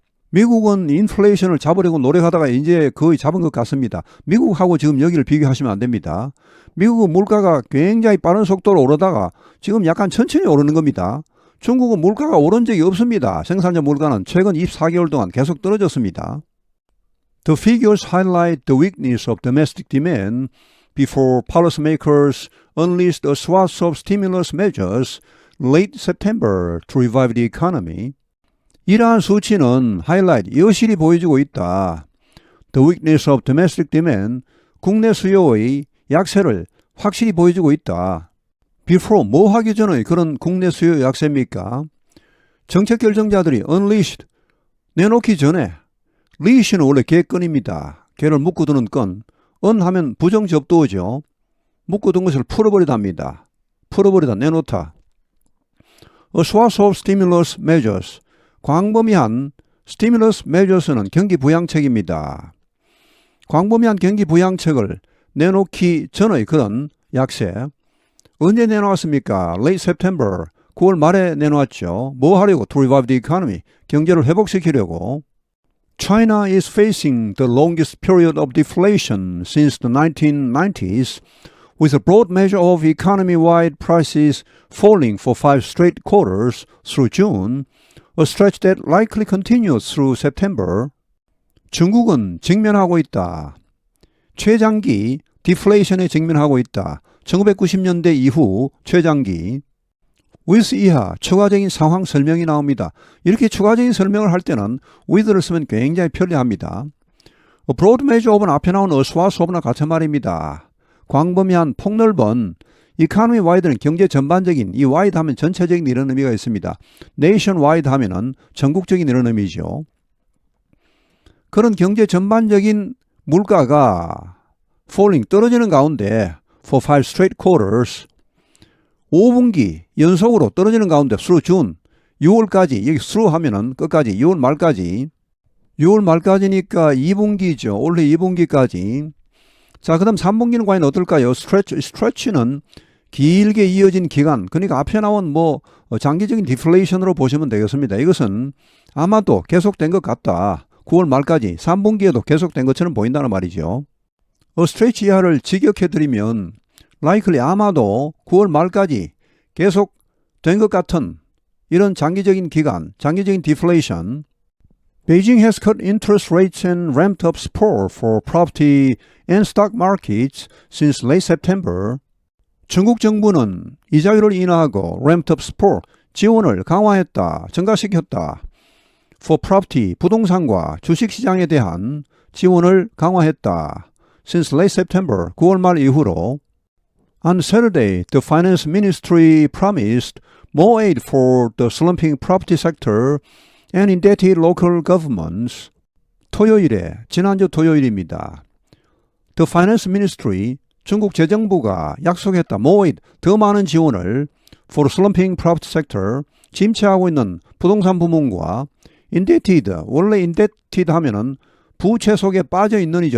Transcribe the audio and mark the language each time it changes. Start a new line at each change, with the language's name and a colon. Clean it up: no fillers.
Korean: 미국은 인플레이션을 잡으려고 노력하다가 이제 거의 잡은 것 같습니다. 미국하고 지금 여기를 비교하시면 안 됩니다. 미국은 물가가 굉장히 빠른 속도로 오르다가 지금 약간 천천히 오르는 겁니다. 중국은 물가가 오른 적이 없습니다. 생산자 물가는 최근 24개월 동안 계속 떨어졌습니다.
English: The figures highlight the weakness of domestic demand before policymakers unleashed a swath of stimulus measures late September to revive the economy.
Korean: 이러한 수치는 하이라이트, 여실히 보여주고 있다.
English: The weakness of domestic demand,
Korean: 국내 수요의 약세를 확실히 보여주고 있다. Before, 뭐 하기 전에 그런 국내 수요 약세입니까? 정책 결정자들이 unleashed, 내놓기 전에, leash는 원래 개끈입니다. 개를 묶어두는 끈, 하면 부정접두어죠. 묶어둔 것을 풀어버리답니다. 풀어버리다, 내놓다.
English: A swath of stimulus measures,
Korean: 광범위한 stimulus measures는 경기 부양책입니다. 광범위한 경기 부양책을 내놓기 전의 그런 약세. 언제 내놓았습니까?
English: Late September,
Korean: 9월 말에 내놓았죠. 뭐 하려고?
English: To revive the economy,
Korean: 경제를 회복시키려고.
English: China is facing the longest period of deflation since the 1990s, with a broad measure of economy-wide prices falling for 5 straight quarters through June, a stretch that likely continues through September.
Korean: 중국은 직면하고 있다. 최장기 디플레이션에 직면하고 있다. 1990년대 이후 최장기. with 이하 추가적인 상황 설명이 나옵니다. 이렇게 추가적인 설명을 할 때는 with를 쓰면 굉장히 편리합니다. A broad measure of은 앞에 나온 a swath of나 같은 말입니다. 광범위한 폭넓은 economy wide는 경제 전반적인, 이 wide 하면 전체적인 이런 의미가 있습니다. nation wide 하면은 전국적인 이런 의미죠. 그런 경제 전반적인 물가가 falling, 떨어지는 가운데
English: for 5 straight quarters,
Korean: 5분기 연속으로 떨어지는 가운데
English: through June,
Korean: 6월까지, 여기 through 하면은 끝까지 6월 말까지, 6월 말까지니까 2분기죠. 올해 2분기까지. 자, 그 다음 3분기는 과연 어떨까요? stretch는 길게 이어진 기간, 그러니까 앞에 나온 장기적인 디플레이션으로 보시면 되겠습니다. 이것은 아마도 계속된 것 같다. 9월 말까지 3분기에도 계속된 것처럼 보인다는 말이죠. stretch 이하를 직역해드리면 likely 아마도 9월 말까지 계속 된 것 같은 이런 장기적인 기간, 장기적인 디플레이션.
English: Beijing has cut interest rates and ramped up support for property and stock markets since late September.
Korean: 중국 정부는 이자율을 인하하고
English: ramped up support,
Korean: 지원을 강화했다, 증가시켰다. For property, 부동산과 주식시장에 대한 지원을 강화했다. Since late September, 9월 말 이후로.
English: On Saturday, the Finance Ministry promised more aid for the slumping property sector and indebted local governments.
Korean: 토요일에, 지난주 토요일입니다.
English: The Finance Ministry,
Korean: 중국 재정부가 약속했다.
English: more aid,
Korean: 더 많은 지원을
English: for slumping property sector,
Korean: 침체하고 있는 부동산 부문과 indebted, 원래 indebted 하면은 부채 속에 빠져 있는 이죠.